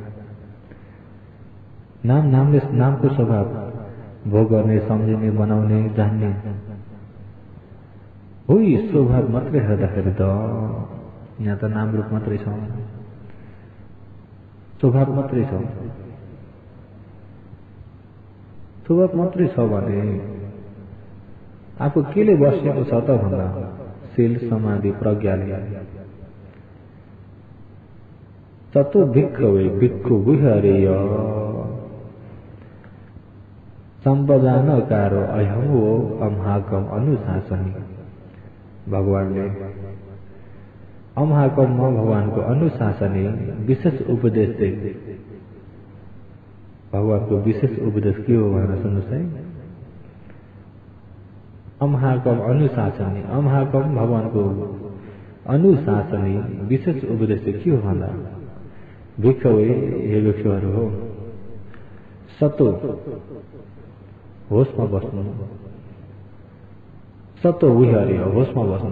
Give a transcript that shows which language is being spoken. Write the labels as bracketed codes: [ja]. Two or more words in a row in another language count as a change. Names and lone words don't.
[ne] नामको स्वभाव भोग गर्ने, सम्झिने, बनाउने, जान्ने हो। यी स्वभाव मात्रै हेर्दाखेरि त यहाँ त नाम रूप मात्रै छ, स्वभाव मात्रै छ। स्वभाव मात्रै छ भने आफू केले बसेको छ त भन्दा शील समाधि प्रज्ञाले। [pi] ततो भिक्खवे भिक्खु विहरेय सम्पदानकारो अयम वो अम्हाकम अनुशासनी। [ne] भगवानले अम्हाकममा भगवानको अनुशासनी विशेष उपदेश दे। भगवानको विशेष उपदेश के हो भनेर सुन्नुहोस् है। [pi] अम्हाकम अनुशासनी, [ne] अम्हाकम भगवानको अनुशासनी विशेष उपदेश के हो भन्दा भिक्खवे हे भिक्षुहरू हो, सतो होशमा बस्नु, [pi] सतो विहरे [ne] होशमा बस्नु।